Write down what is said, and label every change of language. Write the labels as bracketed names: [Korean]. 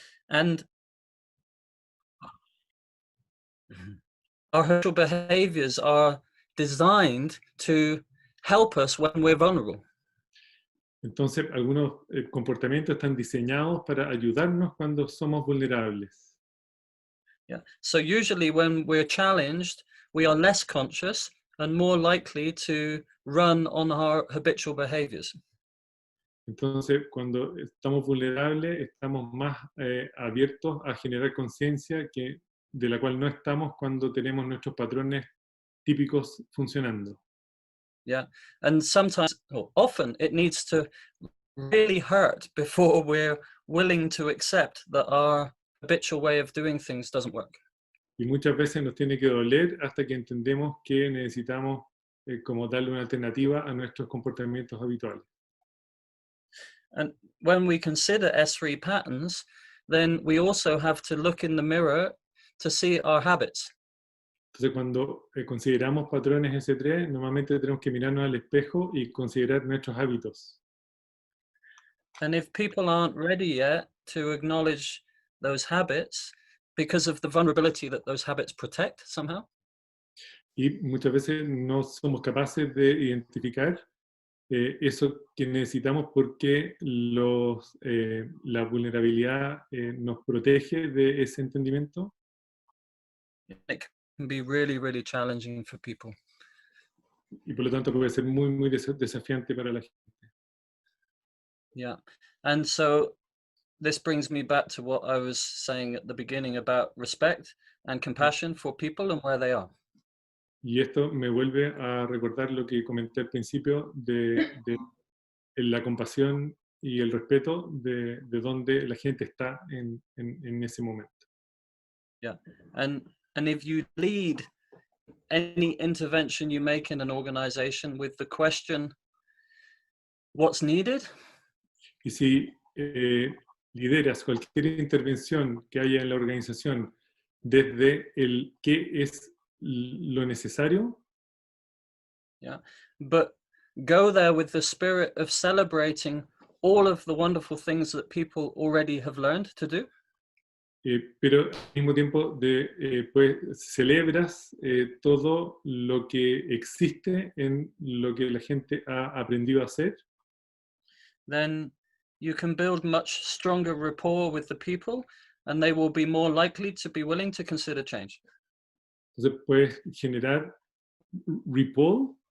[English] And our habitual behaviors are designed to help us when we're vulnerable. [Spanish] Entonces, algunos comportamientos están diseñados para ayudarnos cuando somos vulnerables. [English] Yeah. So usually when we're challenged, we are less conscious and more likely to run on our habitual behaviors. [Spanish] Entonces, cuando estamos vulnerables, estamos más abiertos a generar conciencia de la cual no estamos cuando tenemos nuestros patrones típicos funcionando. [English] Yeah, and sometimes, or often, it needs to really hurt before we're willing to accept that our habitual way of doing things doesn't work. [Spanish] Y muchas veces nos tiene que doler hasta que entendemos que necesitamos como darle una alternativa a nuestros comportamientos habituales. [English] And when we consider S3 patterns, then we also have to look in the mirror to see our habits. [Spanish] Entonces, cuando consideramos patrones S3, normalmente tenemos que mirarnos al espejo y considerar nuestros hábitos. [English] And if people aren't ready yet to acknowledge those habits because of the vulnerability that those habits protect somehow, [Spanish] Y muchas veces no somos capaces de identificar eso que necesitamos porque la vulnerabilidad nos protege de ese entendimiento. [English] it can be really, really challenging for people. [Spanish] Y por lo tanto puede ser muy, muy desafiante para la gente. [English] Yeah. And so this brings me back to what I was saying at the beginning about respect and compassion for people and where they are. [Spanish] Y esto me vuelve a recordar lo que comenté al principio de la compasión y el respeto de donde la gente está en ese momento. [English] Yeah. And if you lead any intervention you make in an organization with the question, what's needed? [Spanish] Y si lideras cualquier intervención que haya en la organización desde el qué es lo necesario, [English] yeah, but go there with the spirit of celebrating all of the wonderful things that people already have learned to do. [Spanish] Pero al mismo tiempo pues celebras todo lo que existe en lo que la gente ha aprendido a hacer, [English] Then you can build much stronger rapport with the people, and they will be more likely to be willing to consider change. [Spanish] Entonces puedes generar rapport.